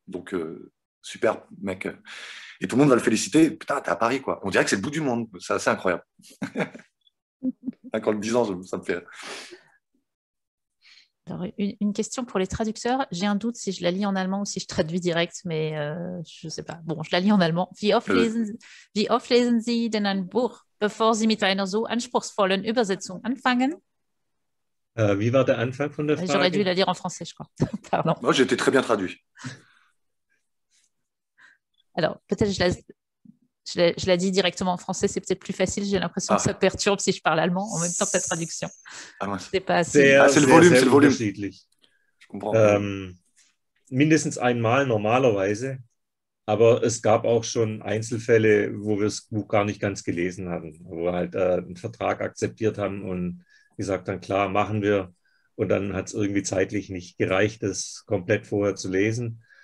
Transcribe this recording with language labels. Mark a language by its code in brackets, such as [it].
[fr] Donc, super, mec. Et tout le monde va le féliciter. Putain, t'es à Paris, quoi. On dirait que c'est le bout du monde. C'est assez incroyable. Quand le 10 ans, ça me fait rire. Alors, une question pour les traducteurs. J'ai un doute si je la lis en allemand ou si je traduis direct, mais je ne sais pas. Bon, je la lis en allemand. [de] Wie oft lesen Sie denn ein Buch, bevor Sie mit einer so anspruchsvollen Übersetzung anfangen? Wie war der Anfang von der Frage? [fr] J'aurais dû la lire en français, je crois. Pardon. Moi, j'ai été très bien traduit. Alors, peut-être je la dis directement en français, c'est peut-être plus facile. J'ai l'impression que ça perturbe si je parle allemand en même temps que la traduction. C'est pas assez. C'est le volume, c'est le volume. [de] Unterschiedlich. [fr] Je comprends. [de] Mindestens einmal normalerweise, aber es gab auch schon Einzelfälle, wo wir es Buch gar nicht ganz gelesen hatten, wo wir halt einen Vertrag akzeptiert haben und gesagt haben, klar, machen wir. Und dann hat es irgendwie zeitlich nicht gereicht, das komplett vorher zu lesen.